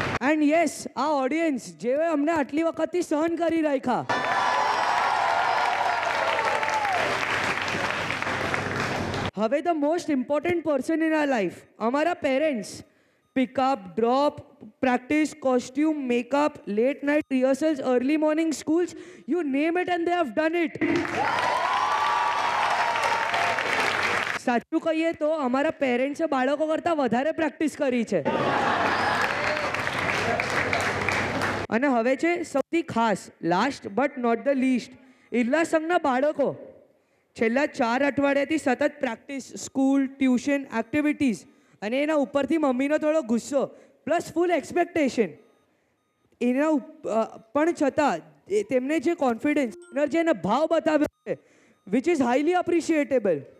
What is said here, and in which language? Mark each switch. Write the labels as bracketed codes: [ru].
[en] and yes, [gu] આ audience, જેઓએ અમને આટલી વખતથી સહન કરી રાખ્યા. હવે [en] the most important person in our life, [gu] અમારા parents. [en] Pickup, drop, practice, costume, makeup, late night rehearsals, early morning schools, you name it and they have done it. [gu] સાચું કહીએ તો અમારા પેરેન્ટ્સે બાળકો કરતાં વધારે પ્રેક્ટિસ કરી છે. અને હવે છે સૌથી ખાસ, [en] last but not the least, [gu] ઇર્લા સંઘના બાળકો. છેલ્લા 4 અઠવાડિયાથી સતત પ્રેક્ટિસ, સ્કૂલ, ટ્યુશન, એક્ટિવિટીઝ અને એના ઉપરથી મમ્મીનો થોડો ગુસ્સો પ્લસ ફૂલ એક્સપેક્ટેશન, એના પણ છતાં તેમને જે કોન્ફિડન્સ, એનર્જી અને ભાવ બતાવ્યો છે, [en] Which is highly appreciatable.